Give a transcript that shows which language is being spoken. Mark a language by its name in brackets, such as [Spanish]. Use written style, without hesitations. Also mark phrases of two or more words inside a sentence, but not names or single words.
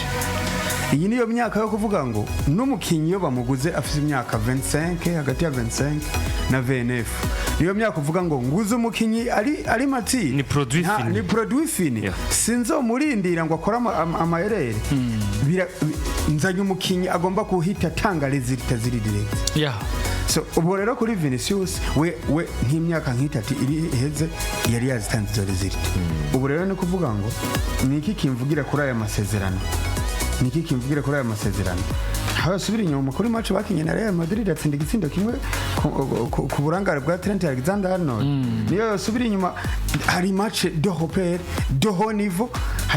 [Rundi] Iyi niyo myaka yo kuvuga ngo n'umukinyi yo bamuguze afite imyaka 25 hagati ya 25 na 29 niyo myaka uvuga ngo nguze umukinyi ari mati ni [French] produit fini yeah. [Rundi] Sinzo murindira ngo akora amayerere nzanye umukinyi agomba kuhita tanga resulta ziri direct yeah. So ubu rero kuri Vinicius we nk'imyaka nk'itatu iri heze yari yazitanze izo resulta ubu rero ni kuvuga ngo niki kimvugira kuri aya masezerano niki kimvugira kuri aya masezerano habasubira inyuma kuri match bakinye na Real Madrid atsinda igitsindo kimwe ku burangare bwa Trent Alexander-Arnold niyo yasubira inyuma hari [French] match de repère de haut niveau [Rundi] hari